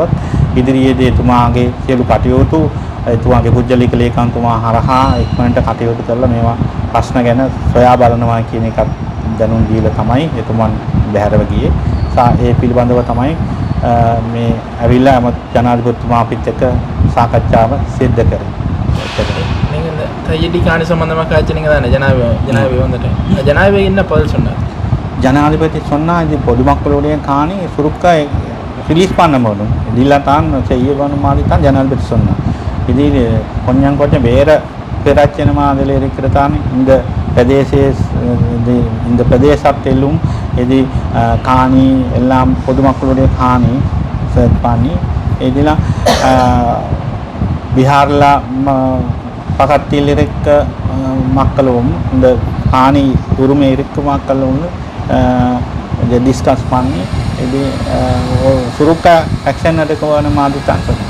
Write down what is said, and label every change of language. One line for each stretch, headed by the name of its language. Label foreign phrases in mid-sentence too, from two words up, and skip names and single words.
Sinhala: ඉදිරියේදී එතුමාගේ සියලු කටයුතු එතුමාගේ පුජ්‍යලික ලේකම්තුමා හරහා ඉක්මනට කටයුතු කරලා මේවා ප්‍රශ්න ගැන සොයා බලනවා කියන එකත් දැනුම් දීලා තමයි එතුමන් බැහැරව ගියේ. ඒ පිළිබඳව තමයි මේ ඇවිල්ලා ජනාධිපතිතුමා අපිත් එක්ක සාකච්ඡාව සිද්ධ කරේ.
Tamil: நீங்க கையடி காணி சம்பந்தமா காய்ச்சினீங்க தானே ஜனாதிபதி வந்துட்டு ஜனாதிபதி என்ன பதில் சொன்னார்? ஜனாதிபதி சொன்னா இது பொதுமக்களுடைய காணி சுருக்க ரிலீஸ் பண்ண முடியும் இதெல்லாம் தான் செய்யணும் மாதிரி தான் ஜனாதிபதி சொன்னார். இது கொஞ்சம் வேற பிரச்சனை மாதிரி இருக்கிறதான இந்த இந்த பிரதேசத்திலும் இது காணி எல்லாம் பொதுமக்களுடைய காணி சர்ச் பண்ணி இதெல்லாம் பீகாரில் பக்கத்தில் இருக்க மக்களும் இந்த காணி உரிமை இருக்க மக்களும் டிஸ்கஸ் பண்ணி இது சுருக்க ஆக்ஷன் எடுக்க மாதிரி தான் சொன்னேன்.